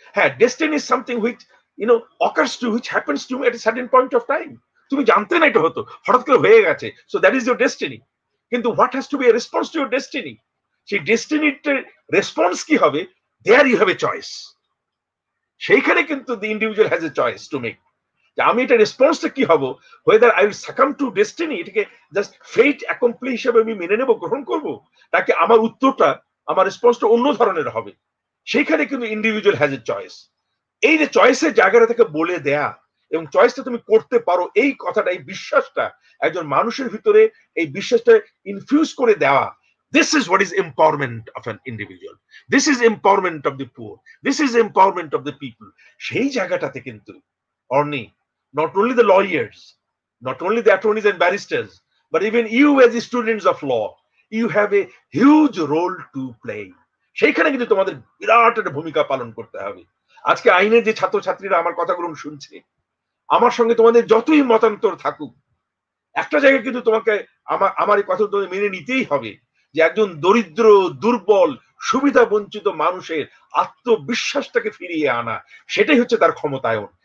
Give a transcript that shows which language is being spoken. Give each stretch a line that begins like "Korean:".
English: হ্যাঁ, destiny is something which occurs to, which happens to me at a certain point of time.
Bangla: তুমি জানতে না এটা হতো, হঠাৎ করে হয়ে গেছে,
English: So that is your destiny. কিন্তু what has to be a response to your destiny?
Bangla: সেই ডেস্টিনির রেসপন্স কি হবে,
English: There you have a choice.
Bangla: সেইখানে কিন্তু
English: the individual has a choice to make,
Bangla: যে আমি এটা রেসপন্সটা কি হবো,
English: whether I will succumb to destiny,
Bangla: এটাকে জাস্ট ফেট অ্যাকমপ্লিশ হিসেবে আমি মেনে নেব, গ্রহণ করব, নাকি আমার উত্তরটা, আমার রেসপন্সটা অন্য ধরনের হবে। সেইখানে কিন্তু
English: Individual has a choice.
Bangla: এই যে চয়েসের জায়গাটা থেকে বলে দেয়া এবং চয়েসটা তুমি করতে পারো, এই কথাটা, এই বিশ্বাসটা একজন মানুষের ভিতরে, এই বিশ্বাসটা ইনফিউজ করে দেওয়া,
English: this is what is empowerment of an individual, this is empowerment of the poor, this is empowerment of the people।
Bangla: সেই জায়গাটাতে কিন্তু
English: অর্নি, not only the lawyers, not only the attorneys and barristers, but even you as the students of law, you have a huge role to play।
Bangla: সেইখানে কিন্তু তোমাদের বিরাট একটা ভূমিকা পালন করতে হবে। আজকে আইনের যে ছাত্রছাত্রীরা আমার কথাগুলো শুনছে, আমার সঙ্গে তোমাদের যতই মতান্তর থাকুক, একটা জায়গায় কিন্তু তোমাকে আমার এই কথা তোমাদের মেনে নিতেই হবে, যে একজন দরিদ্র, দুর্বল, সুবিধা বঞ্চিত মানুষের আত্মবিশ্বাসটাকে ফিরিয়ে আনা, সেটাই হচ্ছে তার ক্ষমতায়ন।